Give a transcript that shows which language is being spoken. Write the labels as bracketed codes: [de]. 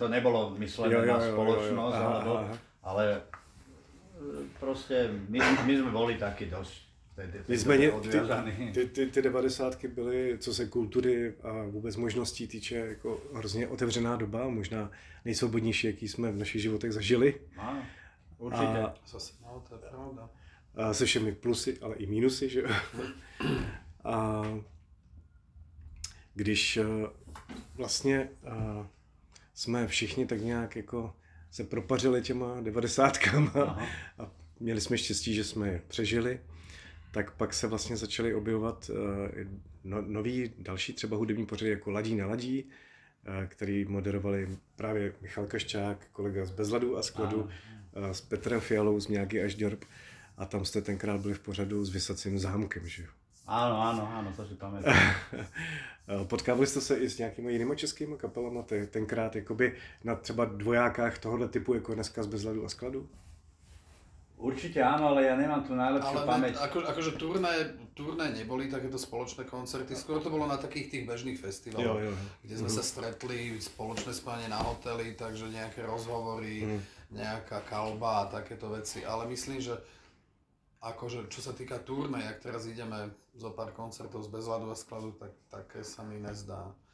[sk] To nebolo myslené na spoločnosť, ale proste my sme boli takí dosť. [cs] Nicméně ty 90. byly, co se kultury a vůbec možností týče, jako hrozně otevřená doba, možná nejsvobodnější, jaký jsme v našich životech zažili. [sk] Určite. [cs] No, to je pravda. Se všemi plusy, ale i mínusy, že? A když vlastně jsme všichni tak nějak jako se propařili těma 90kama a měli jsme štěstí, že jsme je přežili, tak pak se vlastně začaly objevovat nový, další třeba hudební pořady jako Ladí na ladí, který moderovali právě Michal Kaščák, kolega z Bezladu a Skladu, s Petrem Fialou z Mňáky až Ďorb a tam jste tenkrát byli v pořadu s Vysacím zámkem, že jo? [sk] Áno, to si pamätám. [cs] Potkávali jste se i s nějakými jinými českými kapelami tenkrát jakoby na třeba dvojákách tohohle typu jako dneska z Bezladu a Skladu? [sk] Určite áno, ale ja nemám tu najlepšiu pamäť. Akože turné neboli takéto spoločné koncerty, skôr to bolo na takých tých bežných festivaloch, kde sme sa stretli, spoločné spanie na hoteli, takže nejaké rozhovory, nejaká kalba a takéto veci, ale myslím, že akože čo sa týka turné, jak teraz ideme zo pár koncertov z Bezladu a Skladu, tak také sa mi nezdá.